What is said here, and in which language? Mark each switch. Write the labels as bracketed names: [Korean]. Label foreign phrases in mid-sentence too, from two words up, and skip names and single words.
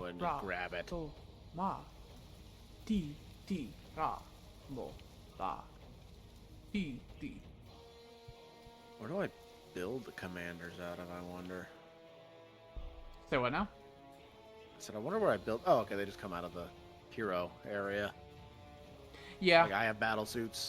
[English] ahead and just grab it. Ma. Ra. Mo. La. T. Where do I build the commanders out of, I wonder? Say what now? I said, I wonder where I built... Oh, okay, they just come out of the hero area. Yeah. Like, I have battle suits.